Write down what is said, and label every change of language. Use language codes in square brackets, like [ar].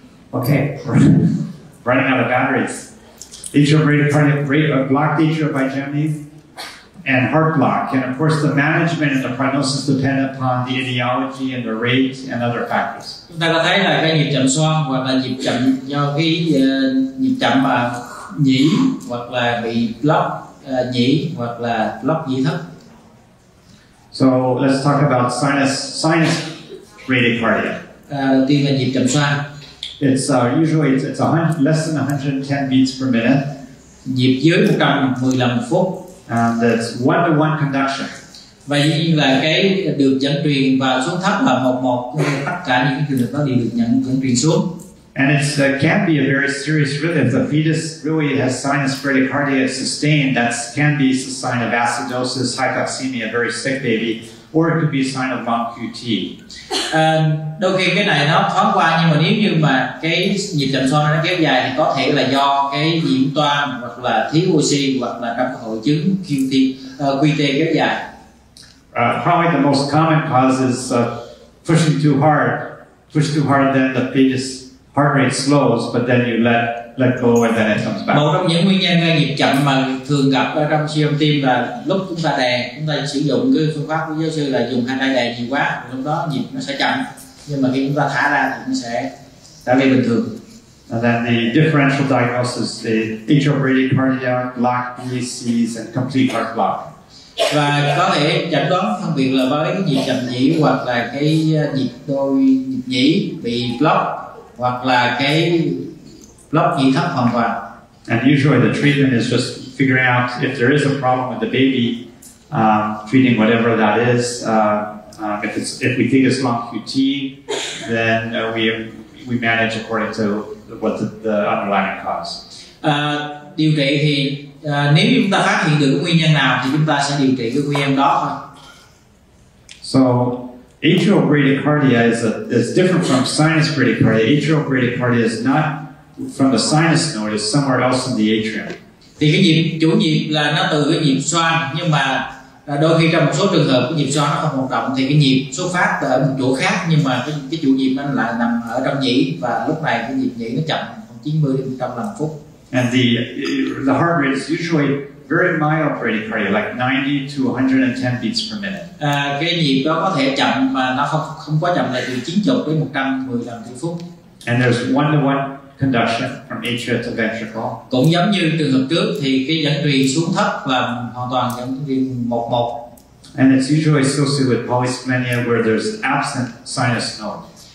[en] Okay, running out of batteries. Atrial bradycardia, blocked atrial bigemia, and heart block. And of course, the management and the prognosis depend upon the etiology and the rate and other factors. [vi] Chúng ta có thấy là cái nhịp chậm xoang hoặc là nhịp chậm do cái nhịp chậm mà nhĩ, hoặc là bị block nhĩ, hoặc là block nhĩ thất. [en] So let's talk about sinus bradycardia. [vi] Đầu tiên là nhịp chậm xoang. [en] It's usually less than 110 beats per minute. [vi] Nhịp dưới 110 lần một phút. [en] And it's one-to-one conduction. [vi] Và dĩ nhiên là cái được dẫn truyền vào xuống thấp là 1-1, tất cả những trường hợp đó đều được dẫn truyền xuống. [en] And it can be a very serious rhythm. If the fetus really has sinus bradycardia sustained, that can be a sign of acidosis, hypoxemia, a very sick baby, or it could be a sign of long QT. [vi] Đôi khi cái này nó thoáng qua, nhưng mà nếu như mà cái nhịp chậm xoang nó kéo dài thì có thể là do cái nhiễm toan hoặc là thiếu oxy hoặc là trong hội chứng QT kéo dài. [en] Probably the most common cause is pushing too hard, then the fetus heart rate slows, but then you let go and then it comes back. [vi] Một trong những nguyên nhân gây nhịp chậm mà thường gặp ở trong siêu âm tim là lúc chúng ta đè, chúng ta sử dụng cái phương pháp của giáo sư là dùng hai tay đè nhiều quá, lúc đó nhịp nó sẽ chậm, nhưng mà khi chúng ta thả ra thì nó sẽ trở về bình thường. [en] And then the differential diagnosis, the atrial bradycardia, block, BACs, and complete heart block. [vi] Và có thể chẩn đoán phân biệt là với cái nhịp chậm nhĩ hoặc là cái nhịp nhĩ bị block, hoặc là cái block nhĩ thấp hoàn toàn. [en] And usually the treatment is just figuring out if there is a problem with the baby, treating whatever that is. If we think it's long QT, then we manage according to what the underlying cause. [vi] Điều trị thì nếu chúng ta phát hiện được cái nguyên nhân nào thì chúng ta sẽ điều trị cái nguyên nhân đó thôi. [en] So atrial bradycardia is different from sinus bradycardia. Atrial bradycardia is not from the sinus node; it's somewhere else in the atrium. [vi] Thì cái nhịp chủ nhịp là nó từ cái nhịp xoang, nhưng mà đôi khi trong một số trường hợp cái nhịp xoang nó không hoạt động thì cái nhịp xuất phát ở một chỗ khác, nhưng mà cái chủ nhịp nó lại nằm ở trong nhĩ, và lúc này cái nhịp nhĩ nó chậm 90 đến 100 lần phút. [en] And the heart rate is usually very mild bradycardia, like 90 to 110 beats per minute. [vi] Cái nhịp đó có thể chậm mà nó không quá chậm, là từ 90 đến 110 lần trên phút. [en] And there's one-to-one conduction from atria to ventricle. [vi] Cũng giống như trường hợp trước thì cái dẫn truyền xuống thấp là hoàn toàn dẫn truyền 1-1. [en] And it's usually associated with polysplenia where there's absent sinus node.